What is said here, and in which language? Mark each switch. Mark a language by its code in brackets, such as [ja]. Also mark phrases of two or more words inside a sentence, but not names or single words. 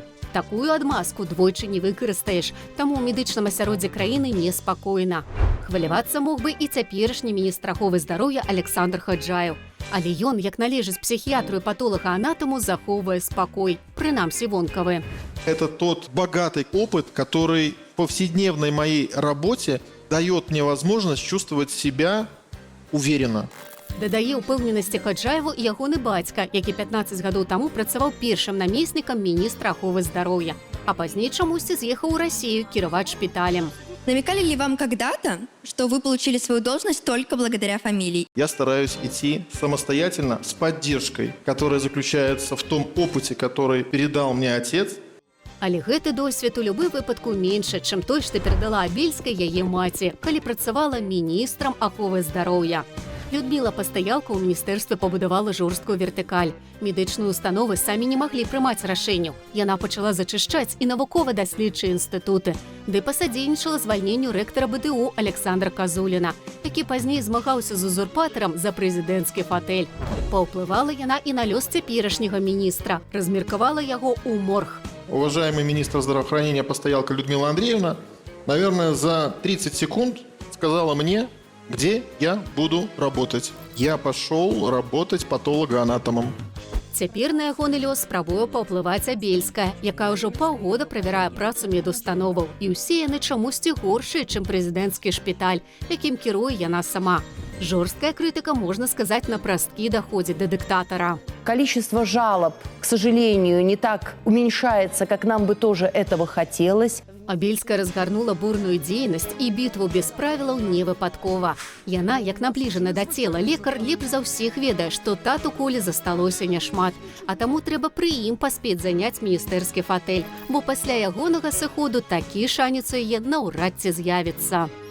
[be] Такую адмазку двойчы не выкарыстаеш, таму ў медычным асяроддзі краіны неспакойна. Хвалявацца мог бы і цяперашні міністр аховы здароўя Александр Хаджаев. Але ён, як належыць псіхіятру і патолага-анатаму, захоўвае спакой, прынамсі вонкавы. [ru] Это тот богатый опыт, который в повседневной моей работе дает мне возможность чувствовать себя уверенно. [be] Дадае ўпэўненасці Хаджаеву і ягоны бацька, які 15 гадоў таму працаваў першым намеснікам міністра аховы здароўя, а пазней чамусьці з'ехаў у Расію кіраваць шпіталем. [ru] Намекали ли вам когда-то, что вы получили свою должность только благодаря фамилии? Я стараюсь идти самостоятельно с поддержкой, которая заключается в том опыте, который передал мне отец. [be] Але гэты досвед у любым выпадку меншы, чым той, што перадала Бельскай яе маці, калі працавала міністрам аховы здароўя. Людміла Пастаялка ў міністэрстве пабудавала жорсткую вертыкаль. Медычныя установы самі не маглі прымаць рашэнняў. Яна пачала зачышчаць і навукова-даследчыя інстытуты. Ды пасадзейнічала звальненню рэктара БДУ Александра Казуліна, які пазней змагаўся з узурпатарам за прэзідэнцкі фатэль. Паўплывала яна і на лёс цяперашняга міністра, размеркавала яго ў морг. [ru] Уважаемый министр здравоохранения Пастаялка Людмила Андреевна, наверное, за 30 секунд сказала мне, где я буду работать. Я пошел работать патологоанатомом. [be] Цяпер на ягоны лёс спрабуе паўплываць Абельская, якая ўжо паўгода правярае працу медустановаў. І ўсе яны чамусьці горшыя, чым прэзідэнцкі шпіталь, якім кіруе яна сама. Жорсткая крытыка, [ru] можно сказать, на прасткі доходит до диктатора. Количество жалоб, к сожалению, не так уменьшается, как нам бы тоже этого хотелось. [be] Абельская разгарнула бурную дзейнасць і бітву без правілаў не выпадкова. Яна, як набліжана да цела лекар, лепш за ўсіх ведае, што тату Колі засталося няшмат, а таму трэба пры ім паспець заняць міністэрскі фатэль, бо пасля ягонага сыходу такі шанец у яе наўрад ці з'явіцца.